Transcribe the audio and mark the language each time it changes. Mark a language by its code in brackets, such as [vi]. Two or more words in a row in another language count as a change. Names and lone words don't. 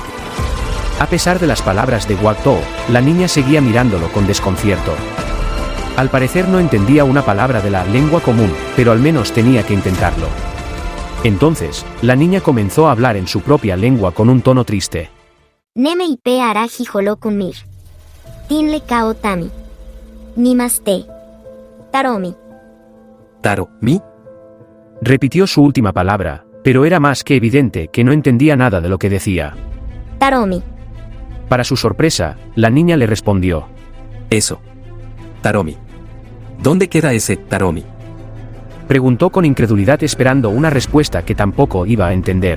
[es] A pesar de las palabras de Guangzhou, la niña seguía mirándolo con desconcierto. Al parecer no entendía una palabra de la lengua común, pero al menos tenía que intentarlo. Entonces, la niña comenzó a hablar en su propia lengua con un tono triste. Neme ipe araji holokunmir. Tinle kao tami. Nimaste. Taromi. ¿Taro, mi? Repitió su última palabra, pero era más que evidente que no entendía nada de lo que decía. Taromi. Para su sorpresa, la niña le respondió. Eso. Taromi. ¿Dónde queda ese Taromi? Preguntó con incredulidad esperando una respuesta que tampoco iba a entender.